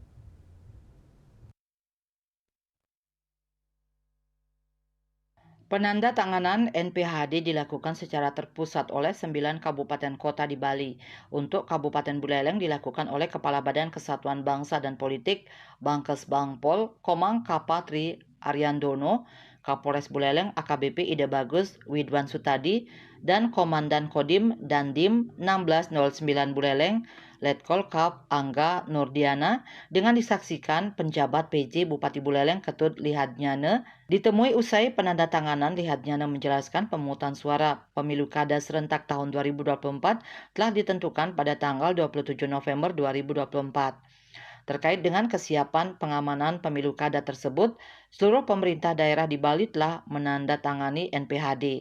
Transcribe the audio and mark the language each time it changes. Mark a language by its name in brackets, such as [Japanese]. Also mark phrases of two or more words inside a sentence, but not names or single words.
[Indonesian] Penandatanganan NPHD dilakukan secara terpusat oleh 9 kabupaten kota di Bali. Untuk Kabupaten Buleleng dilakukan oleh Kepala Badan Kesatuan Bangsa dan Politik Bangkes Bangpol Komang Kapatri Ariandono, Kapolres Buleleng AKBP Ida Bagus Widwan Sutadi, dan Komandan Kodim Dandim 1609 Buleleng Letkol Kap Angga Nurdiana dengan disaksikan penjabat PJ Bupati Buleleng Ketut Lihadnyane. Ditemui usai penandatanganan, Lihadnyana menjelaskan pemungutan suara pemilu kada serentak tahun 2024 telah ditentukan pada tanggal 27 November 2024. Terkait dengan kesiapan pengamanan pemilu kada tersebut, seluruh pemerintah daerah di Bali telah menandatangani NPHD.